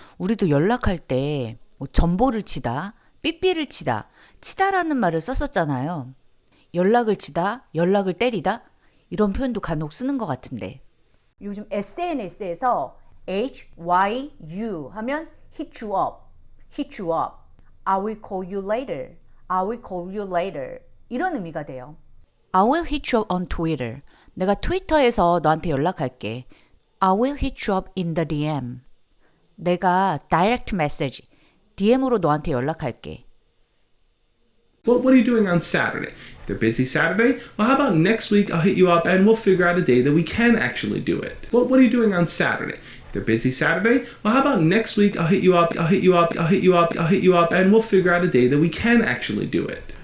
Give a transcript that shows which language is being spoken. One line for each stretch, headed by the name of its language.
Korean: 우리도 연락할 때 뭐 전보를 치다, 삐삐를 치다, 치다라는 말을 썼었잖아요. 연락을 치다, 연락을 때리다 이런 표현도 간혹 쓰는 것 같은데 요즘 SNS에서 HYU 하면
English: hit you up, hit you up. I will call you later, I will call you later
Korean: 이런 의미가 돼요.
English: I will hit you up on Twitter.
Korean: 내가 트위터에서 너한테 연락할게.
English: I will hit you up in the DM.
Korean: 내가 direct message, DM으로 너한테 연락할게.
English: What are you doing on Saturday? If they're busy Saturday, well, how about next week I'll hit you up and we'll figure out a day that we can actually do it. What are you doing on Saturday? If they're busy Saturday, well, how about next week I'll hit you up and we'll figure out a day that we can actually do it.